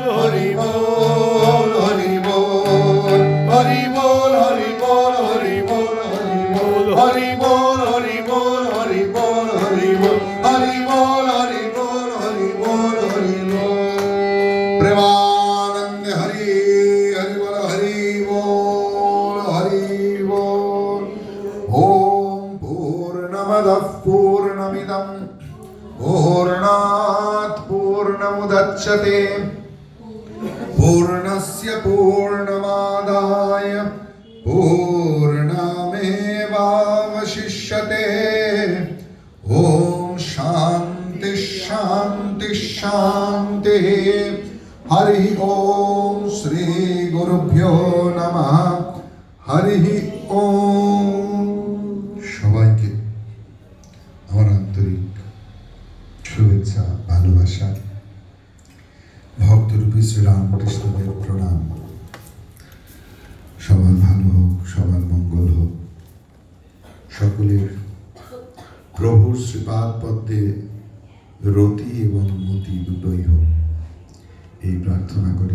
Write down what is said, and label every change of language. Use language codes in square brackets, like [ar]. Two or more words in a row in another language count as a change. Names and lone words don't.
[bn] হরি বল হরি বল, হরি বল হরি বল, হরি বল হরি বল, হরি বল হরি বল, হরি বল হরি বল, হরি বল হরি বল, হরি বল হরি বল, প্রেমানন্দ হরি হরি বল, হরি বল হরি বল। [sa] ॐ पूर्णमदः पूर्णमिदं पूर्णात् पूर्णमुदच्यते पूर्णस्य पूर्णमादाय पूर्णमेवावशिष्यते। ॐ शान्ति शान्ति शान्तिः। हरिः ॐ श्री गुरुभ्यो नमः। हरिः ॐ। [bn] সবাইকে আমার আন্তরিক শুভেচ্ছা, ভালোবাসা, ভক্তরূপী শ্রীরামকৃষ্ণদেব প্রণাম। সবার ভালো হোক, সবার মঙ্গল হোক, সকলের প্রভুর শ্রীপাদ পদ্মে রতি এবং মতি দুটোই হোক, এই প্রার্থনা করি।